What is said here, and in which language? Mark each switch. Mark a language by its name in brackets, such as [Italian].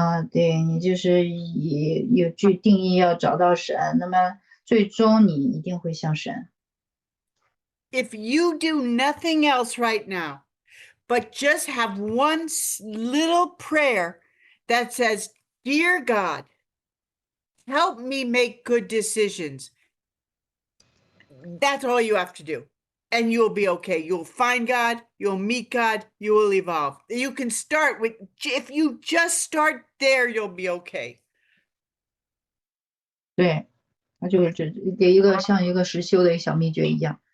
[Chinese] 对，你就是有句定义要找到神，那么最终你一定会向神。 [English] if you do nothing else right now, but just have one little prayer that says, Dear God, help me make good decisions. That's all you have to do. And you'll be okay. You'll find God, you'll meet God, you will evolve. You can start with, if you just start there, you'll be okay. [Chinese] 对，他就是这给一个像一个实修的小秘诀一样。